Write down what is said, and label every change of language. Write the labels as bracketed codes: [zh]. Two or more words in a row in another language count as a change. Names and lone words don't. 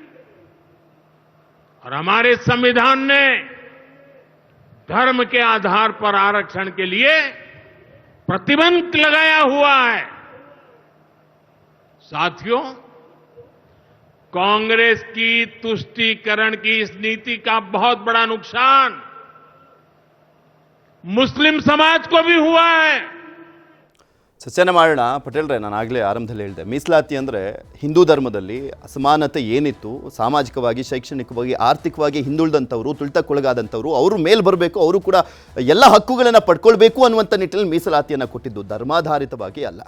[hi] और हमारे संविधान ने धर्म के आधार पर आरक्षण के लिए प्रतिबंध लगाया हुआ है. साथियों, कांग्रेस की तुष्टीकरण की इस नीति का बहुत बड़ा नुकसान मुस्लिम समाज को भी हुआ है. [kn] ಚರ್ಚೆನ ಮಾಡೋಣ. ಪಟೇಲ್ರೆ, ನಾನು ಆಗಲೇ ಆರಂಭದಲ್ಲಿ ಹೇಳಿದೆ, ಮೀಸಲಾತಿ ಅಂದರೆ ಹಿಂದೂ ಧರ್ಮದಲ್ಲಿ ಅಸಮಾನತೆ ಏನಿತ್ತು, ಸಾಮಾಜಿಕವಾಗಿ, ಶೈಕ್ಷಣಿಕವಾಗಿ, ಆರ್ಥಿಕವಾಗಿ ಹಿಂದುಳಿದಂಥವ್ರು, ತುಳಿತಕ್ಕೊಳಗಾದಂಥವ್ರು ಅವರು ಮೇಲ್ ಬರಬೇಕು, ಅವರು ಕೂಡ ಎಲ್ಲ ಹಕ್ಕುಗಳನ್ನು ಪಡ್ಕೊಳ್ಬೇಕು ಅನ್ನುವಂಥ ನಿಟ್ಟಿನಲ್ಲಿ ಮೀಸಲಾತಿಯನ್ನು ಕೊಟ್ಟಿದ್ದು, ಧರ್ಮಾಧಾರಿತವಾಗಿ ಅಲ್ಲ.